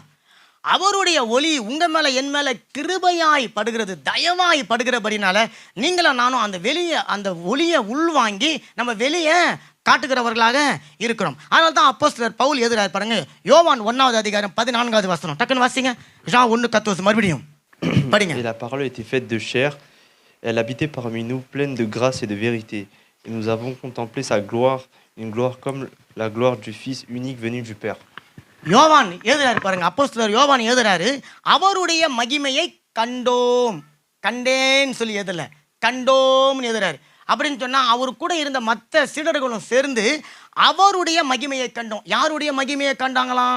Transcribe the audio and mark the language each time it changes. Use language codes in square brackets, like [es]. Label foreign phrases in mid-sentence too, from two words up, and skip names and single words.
[ta] அவருடைய ஒளி உங்க மேல என் மேல கிருபையாய் படுகிறது, தயவாய் படுகிறபடினால நீங்களும் நானும் அந்த ஒளியை உள்வாங்கி நம்ம வெளியே காட்டுகிறவர்களாக இருக்கிறோம். அதனால தான் அப்போஸ்தலர் பவுல் எழுதுறார் பாருங்க, யோவான் 1வது அதிகாரம் 14வது வசனம். டக்குன்னு வாசிங்க. ஜான் 1:14 மறுபடியும் படிங்க. [fr] Et la parole était faite de chair, elle habitait parmi nous, pleine de grâce et de vérité. Et nous avons contemplé sa gloire, une gloire comme la gloire du Fils unique venu du Père. [ta] யோவான் எழுதுறாரு பாருங்க, அப்போஸ்தலர் யோவான் எழுதுறாரு, அவருடைய மகிமையை கண்டேன்னு சொல்லி எழுதல, கண்டோம்னு எழுதுறாரு. அப்படின்னு சொன்னா அவர் கூட இருந்த மற்ற சீடர்களும் சேர்ந்து அவருடைய மகிமையை கண்டோம். யாருடைய மகிமையை கண்டாங்களாம்?